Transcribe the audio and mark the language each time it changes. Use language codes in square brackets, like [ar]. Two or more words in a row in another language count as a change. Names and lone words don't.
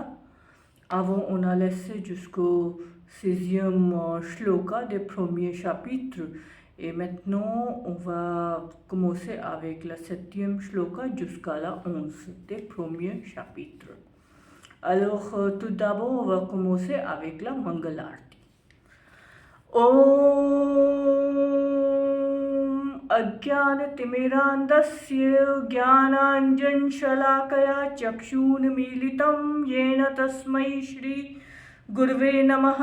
[fr] Avant, on a laissé jusqu'au 16e shloka des premiers chapitres. Et maintenant, on va commencer avec la 7e shloka jusqu'à la 11 des premiers chapitres. Alors, tout d'abord, on va commencer avec la Mangalarti. [sa] अज्ञानतिमिरान्धस्य ज्ञानाञ्जनशलाकया चक्षुन्मीलितं येन तस्मै श्रीगुरवे नमः।